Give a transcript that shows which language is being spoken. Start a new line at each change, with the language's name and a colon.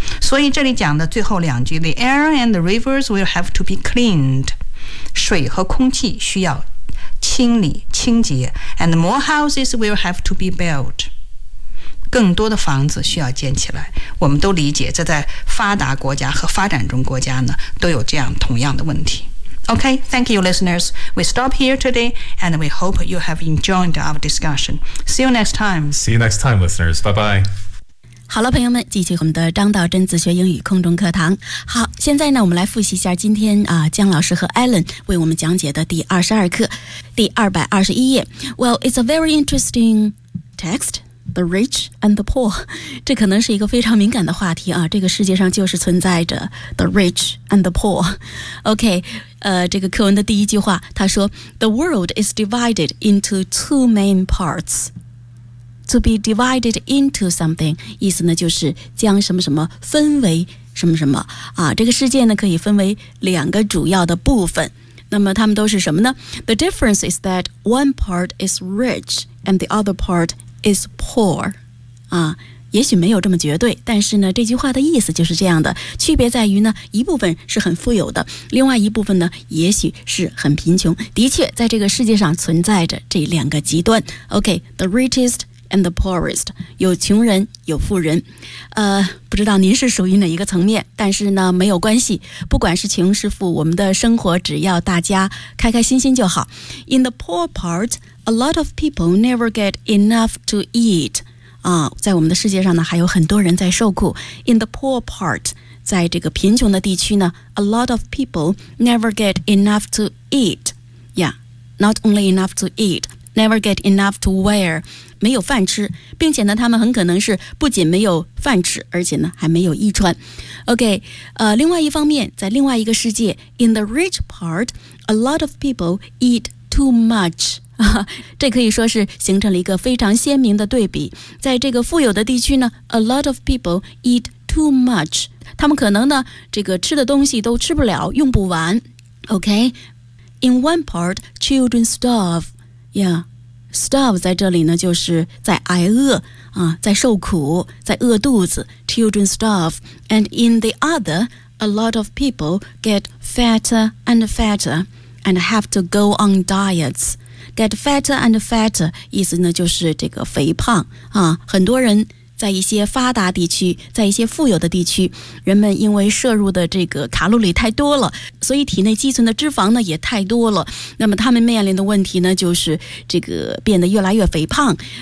Chinese: 所以这里讲的最后两句，
English: The air and the rivers will have to be cleaned，
Chinese: 水和空气需要清理清洁。
English: And more houses will have to be built，
Chinese: 更多的房子需要建起来。我们都理解这在发达国家和发展中国家呢都有这样同样的问题。
English: OK， thank you listeners， we stop here today and we hope you have enjoyed our discussion。 See you next time。 See you next time listeners， bye bye。
Chinese: 好了朋友们，继续我们的张道真自学英语空中课堂。好，现在呢我们来复习一下今天啊江老师和 Alan 为我们讲解的第22课第221页。
English: Well, it's a very interesting text, the rich and the poor。
Chinese: 这可能是一个非常敏感的话题啊，这个世界上就是存在着 the rich and the poor。 OK， 这个课文的第一句话他说
English: The world is divided into two main partsTo be divided into something，
Chinese: 意思呢就是将什么什么分为什么什么啊，这个世界呢可以分为两个主要的部分。那么它们都是什么呢？
English: The difference is that one part is rich and the other part is poor。
Chinese: 啊，也许没有这么绝对，但是呢这句话的意思就是这样的，区别在于呢一部分是很富有的，另外一部分呢也许是很贫穷。的确在这个世界上存在着这两个极端。
English: OK， the richestand the poorest，
Chinese: 有穷人有富人。不知道您是属于哪一个层面，但是呢没有关系，不管是穷是富，我们的生活只要大家开开心心就好。
English: In the poor part， a lot of people never get enough to eat。
Chinese: 在我们的世界上呢还有很多人在受苦。
English: In the poor part，
Chinese: 在这个贫穷的地区呢，
English: a lot of people never get enough to eat。 Yeah， not only enough to eat，Never get enough to wear，
Chinese: 没有饭吃，并且呢他们很可能是不仅没有饭吃，而且呢还没有衣穿。
English: OK，
Chinese: 另外一方面在另外一个世界，
English: In the rich part a lot of people eat too much。
Chinese: 这可以说是形成了一个非常鲜明的对比。在这个富有的地区呢，
English: a lot of people eat too much，
Chinese: 他们可能呢这个吃的东西都吃不了，用不完。
English: OK， In one part children starve，
Chinese: Yeah, starve 在这里呢，就是在挨饿啊，在受苦，在饿肚子。
English: Children starve, and in the other, a lot of people get fatter and fatter, and have to go on diets. Get fatter and fatter,
Chinese: 意思呢就是这个肥胖啊。很多人在一些发达地区，在一些富有的地区，人们因为摄入的这个卡路里太多了，所以体内积存的脂肪呢也太多了。那么他们面临的问题呢，就是这个变得越来越肥胖。